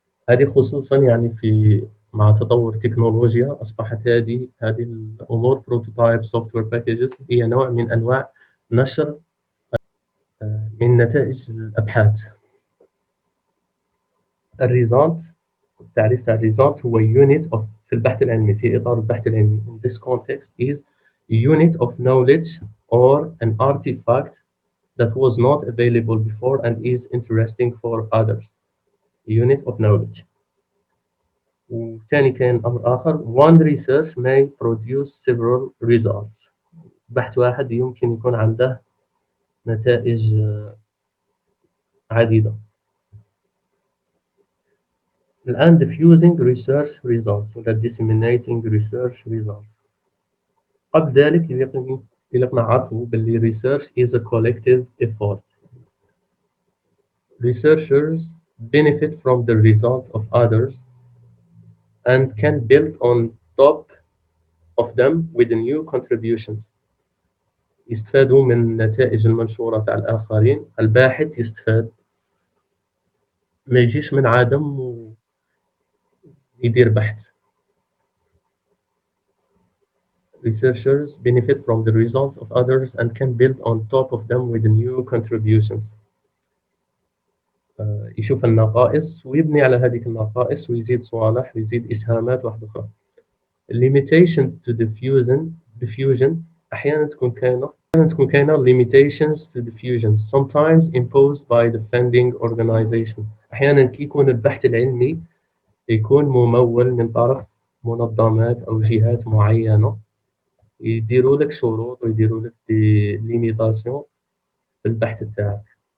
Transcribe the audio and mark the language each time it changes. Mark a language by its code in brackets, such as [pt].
[ar] هذه خصوصا يعني في مع تطور التكنولوجيا أصبحت هذه الأمور [en] prototype software packages [ar] هي نوع من أنواع نشر من نتائج الأبحاث. الريزالت تعريف تاع الريزالت هو [en] unit of [ar] في البحث العلمي في إطار البحث العلمي [en] in this context is unit of knowledge or an artifact that was not available before and is interesting for others. Unit of knowledge. [ar] وثاني كان أمر آخر [en] one research may produce several results. [ar] بحث واحد يمكن يكون عنده نتائج عديدة. [en] الآن diffusing research results ولا disseminating research results. [ar] قبل ذلك إذا نعرفوا باللي [en] research is a collective effort. Researchers benefit from the results of others and can build on top of them with new contributions. [ar] يستفادوا من النتائج المنشورة تاع الآخرين. الباحث يستفاد ما يجيش من عدم ويدير بحث. [en] Researchers benefit from the results of others and can build on top of them with new contributions. [ar] يشوف النقائص ويبني على هذه النقائص ويزيد صوالح ويزيد إسهامات واحدة أخرى. [en] Limitation to diffusion [ar] أحيانا تكون كاينة [en] limitations to diffusion sometimes imposed by the funding organization. [ar] أحيانا كي يكون البحث العلمي يكون ممول من طرف منظمات أو جهات معينة يديروا لك شروط ويديروا لك ليميتاسيون في البحث تاعك.